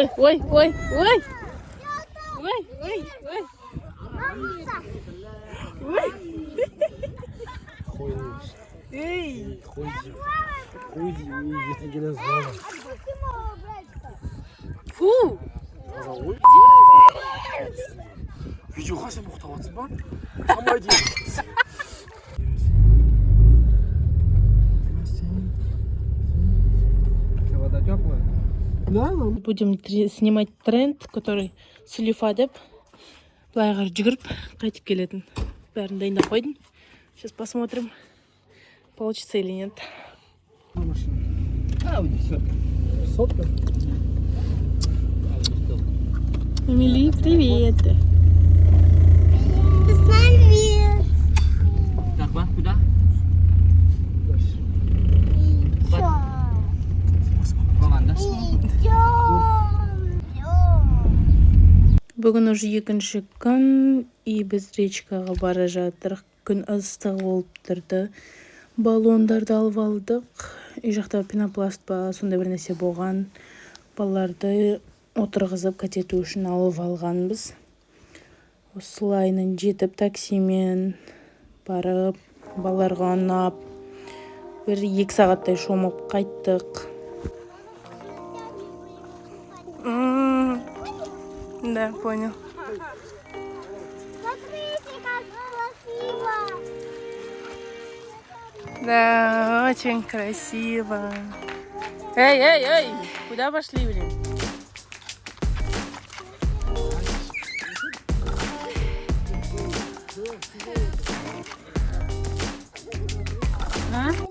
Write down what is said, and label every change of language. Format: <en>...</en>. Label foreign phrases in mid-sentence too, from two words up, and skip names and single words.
<kk>Эй. Қойды, ертең келеміз бала. Фу. Ой. Видеоға сен мұқтап атсың ба? Қамай дейін.</kk> <ru>Вода теплая? Да, Будем снимать тренд, который</ru> <kk>Сулифа деп былайға жүгіріп қайтып келетін. Бәрін дайындап қойдым.</kk> <ru>Сейчас посмотрим, получится или нет. Ауди, все. Сотка. Эмили, привет. Посмотри. Так, ба, куда?</ru> <kk>Романда. Бүгін уже екінші күн, и біз речкаға бара жатырық. Күн ыстық болып тұрды. Баллондарды алып алдық. Үй жақта пенопласт па, сондай бір нәрсе болған. Балаларды отырғызып катету үшін алып алғанбыз. Осылайынан жетіп таксимен барып, балаларға ұнап, бір 2 сағаттай шомып қайттық.</kk> <ru>Да, понял. Смотрите, как красиво. Да, очень красиво. Эй, куда пошли, блин? А?</ru>